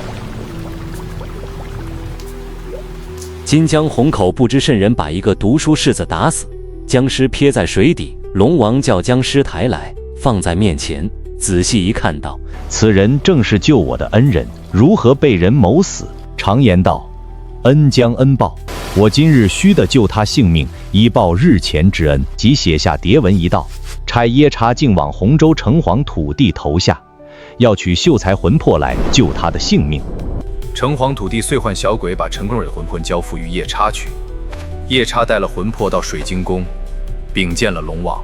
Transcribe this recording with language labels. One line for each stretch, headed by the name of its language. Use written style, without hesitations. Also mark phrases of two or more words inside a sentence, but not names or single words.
Chinese: 今江洪口不知甚人把一個讀書士子打死，將屍撇在水底。龍王叫將屍抬來，放在面前，仔細一看道：“ 此人正是救我的恩人，如何被人謀死？”常言道：“ 恩將恩報，我今日須得救他性命，以報日前之恩。即寫下牒文一道，差耶查径往洪州城隍土地投下，要取秀才魂魄来救他的性命。城隍土地遂唤小鬼把陈光蕊的魂交付于夜叉去。夜叉带了魂魄到水晶宫，禀见了龙王。